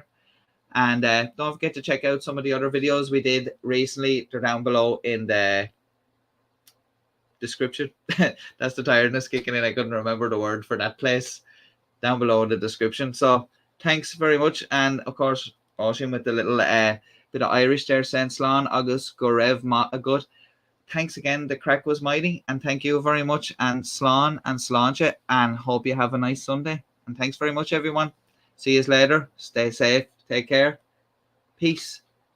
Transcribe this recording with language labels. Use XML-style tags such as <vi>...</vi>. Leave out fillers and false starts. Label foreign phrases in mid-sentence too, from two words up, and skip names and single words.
<en>And don't forget to check out some of the other videos we did recently. They're down below in the description. That's the tiredness kicking in. I couldn't remember the word for that place. Down below in the description. So thanks very much. And of course, Roisin with the little bit of Irish there, saying</en> <ga>Slán agus go raibh maith agat.</ga> <en>Thanks again. The crack was mighty. And thank you very much. And Slán and Sláinte. And hope you have a nice Sunday. And thanks very much, everyone. See you later. Stay safe. Take care. Peace.</en>